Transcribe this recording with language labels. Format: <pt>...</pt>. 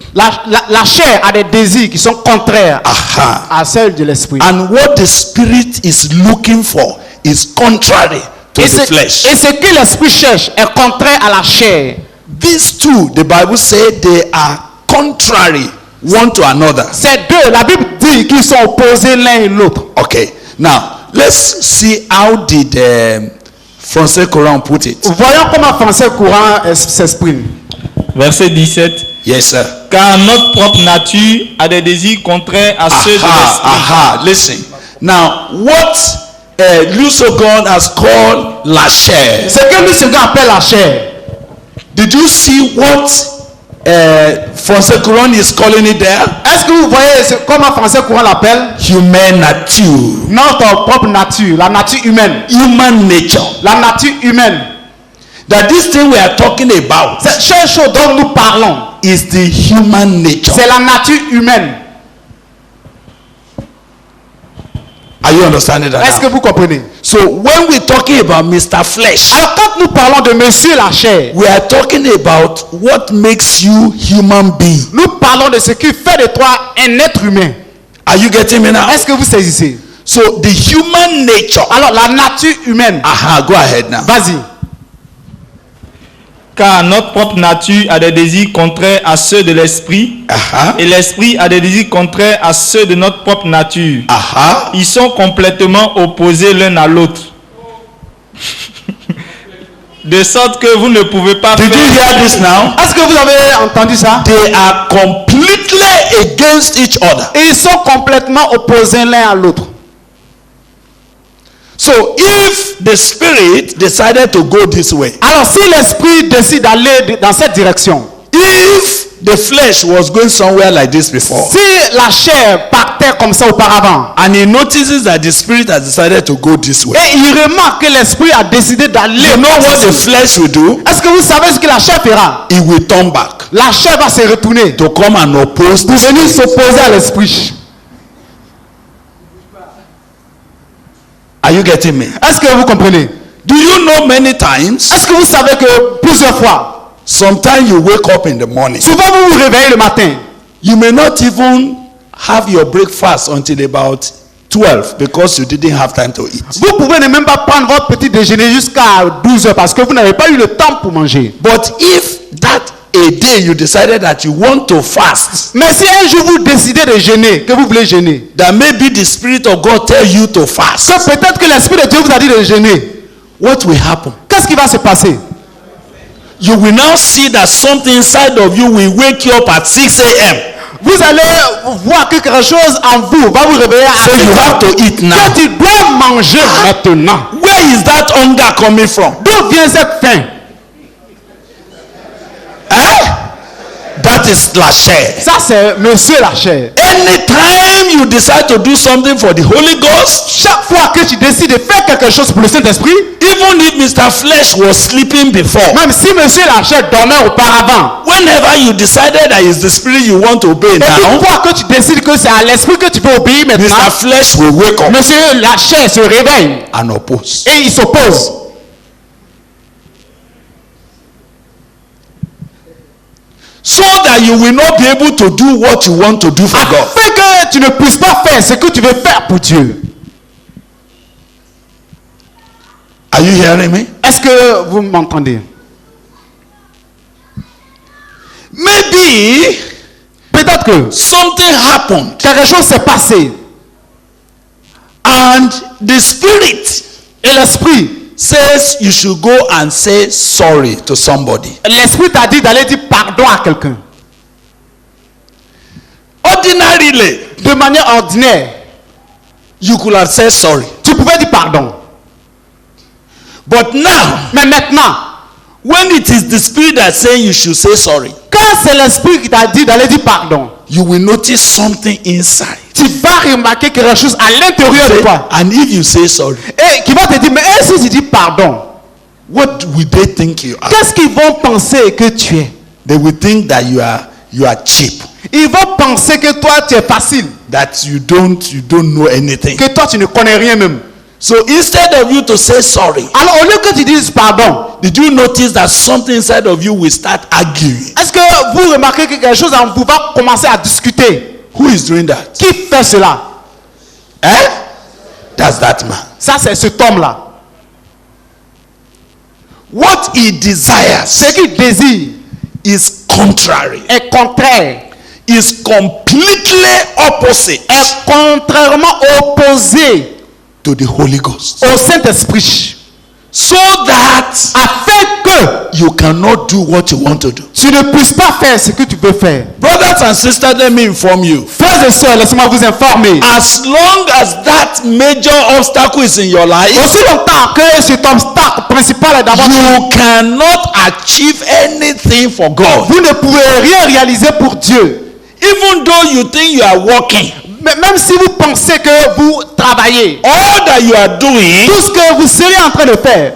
<fr>La chair a des désirs qui sont contraires Aha. à celles de l'esprit.</fr> <en>And what the spirit is looking for is contrary to</en> <fr>Et</fr> <en>the flesh.</en> <fr>ce que l'esprit cherche est contraire à la chair.</fr> <en>These two, the Bible said, they are contrary one to another.</en> <fr>Ces deux, la Bible dit qu'ils sont opposés l'un et l'autre.</fr> <en>Okay. Now, let's see how did Français Courant put it.</en> <fr>Voyons comment français courant s'exprime. Verset 17.</fr> <en>Yes, sir.</en> <fr>Car notre propre nature a des désirs contraires à ceux de l'esprit.</fr> <en>Aha. Listen. Now, what Lusogon has called la chair.</en> <fr>Ce que nous second appelle la chair.</fr> <en>Did you see what Français Courant is calling it there?</en> <fr>Est-ce que vous voyez comment français courant l'appelle?</fr> <en>Human nature.</en> <fr>Notre propre nature, la nature humaine.</fr> <en>Human nature.</en> <fr>La nature humaine.</fr> <en>that this thing we are talking about</en> <fr>Cette chose dont nous parlons,</fr> <en>is the human nature.</en> <fr>c'est la nature humaine.</fr> <en>Are you understanding that?</en> <fr>Est-ce que</fr> <en>now?</en> <fr>vous comprenez?</fr> <en>So when we're talking about Mr. Flesh,</en> <fr>Alors quand nous parlons de monsieur la chair,</fr> <en>we are talking about what makes you human being.</en> <fr>nous parlons de ce qui fait de toi un être humain.</fr> <en>Are you getting me now?</en> <fr>Est-ce que vous saisissez?</fr> <en>So the human nature.</en> <fr>Alors la nature humaine,</fr> <en>Aha, go ahead now.</en> <fr>vas-y. Car notre propre nature a des désirs contraires à ceux de l'esprit, Aha. et l'esprit a des désirs contraires à ceux de notre propre nature. Aha. Ils sont complètement opposés l'un à l'autre. De sorte que vous ne pouvez pas</fr> <en>Did you hear this now?</en> <fr>Est-ce que vous avez entendu ça?</fr> <en>They are completely against each other.</en> <fr>Et ils sont complètement opposés l'un à l'autre.</fr> <en>So if the spirit decided to go this way,</en> <fr>Alors si l'esprit décide d'aller dans cette direction,</fr> <en>if the flesh was going somewhere like this before,</en> <fr>si la chair partait comme ça auparavant,</fr> <en>and he notices that the spirit has decided to go this way,</en> <fr>et il remarque que l'esprit a décidé d'aller,</fr> <en>you know what the flesh will do?</en> <fr>est-ce que vous savez ce que la chair fera?</fr> <en>It will turn back</en> <fr>La chair va se retourner</fr> <en>to come and oppose</en> <fr>pour</fr> <en>the</en> <fr>venir</fr> <en>spirit.</en> <fr>s'opposer à l'esprit.</fr> <en>Are you getting me?</en> <fr>Est-ce que vous comprenez?</fr> <en>Do you know many times,</en> <fr>Est-ce que vous savez que plusieurs fois,</fr> <en>sometimes you wake up in the morning,</en> <fr>souvent vous vous réveillez le matin,</fr> <en>you may not even have your breakfast until about 12 because you didn't have time to eat.</en> <fr>vous pouvez ne même pas prendre votre petit déjeuner jusqu'à 12 heures parce que vous n'avez pas eu le temps pour manger.</fr> <en>But if that a day you decided that you want to fast,</en> <fr>Mais si un jour vous décidez de jeûner, que vous voulez jeûner,</fr> <en>that maybe the Spirit of God tell you to fast,</en> <fr>que peut-être que l'Esprit de Dieu vous a dit de jeûner,</fr> <en>what will happen?</en> <fr>qu'est-ce qui va se passer?</fr> <en>You will now see that something inside of you will wake you up at 6 a.m.</en> <fr>Vous allez voir que quelque chose en vous va vous réveiller à</fr> <en>So you have to eat now.</en> <fr>que tu dois manger maintenant.</fr> <en>Where is that hunger coming from?</en> <fr>D'où vient cette faim?</fr> <en>That is la chair.</en> <fr>Ça c'est monsieur la chair.</fr> <en>Anytime you decide to do something for the Holy Ghost,</en> <fr>Chaque fois que tu décides de faire quelque chose pour le Saint-Esprit,</fr> <en>even if Mr. Flesh was sleeping before,</en> <fr>même si monsieur la chair dormait auparavant,</fr> <en>whenever you decided that is the Spirit you want to obey</en> <fr>et</fr> <en>now,</en> <fr>une fois que tu décides que c'est à l'Esprit que tu veux obéir maintenant,</fr> <en>Mr. Flesh will wake up</en> <fr>monsieur la chair se réveille</fr> <en>and oppose.</en> <fr>et il s'oppose.</fr> <en>So that you will not be able to do what you want to do for God.</en> <fr>Afin que tu ne puisses pas faire ce que tu veux faire pour Dieu.</fr> <en>Are you hearing me?</en> <fr>Est-ce que vous m'entendez?</fr> <en>Maybe</en> <fr>Peut-être que</fr> <en>something happened</en> <fr>quelque chose s'est passé</fr> <en>and the Spirit</en> <fr>et l'Esprit,</fr> <en>says you should go and say sorry to somebody.</en> <fr>l'Esprit t'a dit d'aller dire pardon à quelqu'un.</fr> <en>Ordinarily,</en> <fr>De manière ordinaire,</fr> <en>you could have said sorry.</en> <fr>tu pouvais dire pardon.</fr> <en>But now,</en> <fr>Mais maintenant,</fr> <en>when it is the Spirit that saying you should say sorry,</en> <fr>quand c'est l'Esprit qui t'a dit d'aller dire pardon,</fr> <en>you will notice something inside.</en> <fr>tu vas remarquer quelque chose à l'intérieur de toi.</fr> <en>And if you say sorry,</en> <fr>Et qui va te dire, mais si tu dis pardon,</fr> <en>what will they think you are?</en> <fr>qu'est-ce qu'ils vont penser que tu es?</fr> <en>They will think that you are cheap,</en> <fr>Ils vont penser que toi tu es facile,</fr> <en>that you don't know anything.</en> <fr>que toi tu ne connais rien même.</fr> <en>So instead of you to say sorry,</en> <fr>Alors au lieu que tu dises pardon,</fr> <en>did you notice that something inside of you will start arguing?</en> <fr>est-ce que vous remarquez que quelque chose en vous va commencer à discuter?</fr> <en>Who is doing that?</en> <fr>Qui fait cela?</fr> <en>That's that man.</en> <fr>Ça c'est cet homme-là.</fr> <en>What he desires</en> <fr>Ce qu'il désire</fr> <en>is contrary,</en> <fr>est contraire,</fr> <en>is completely opposite</en> <fr>est contrairement opposé</fr> <en>to the Holy Ghost.</en> <fr>au Saint-Esprit.</fr> <en>So that</en> <fr>Afin que</fr> <en>you cannot do what you want to do.</en> <fr>tu ne puisses pas faire ce que tu veux faire.</fr> <en>Brothers and sisters, let me inform you.</en> <fr>Frères et sœurs, laissez-moi vous informer.</fr> <en>As long as that major obstacle is in your life,</en> <fr>Aussi longtemps que cet obstacle principal est d'abord,</fr> <en>you cannot achieve anything for God.</en> <fr>vous ne pouvez rien réaliser pour Dieu.</fr> <en>Even though you think you are walking,</en> <fr>Mais même si vous pensez que vous travaillez,</fr> <en>all that you are doing,</en> <fr>tout ce que vous serez en train de faire,</fr>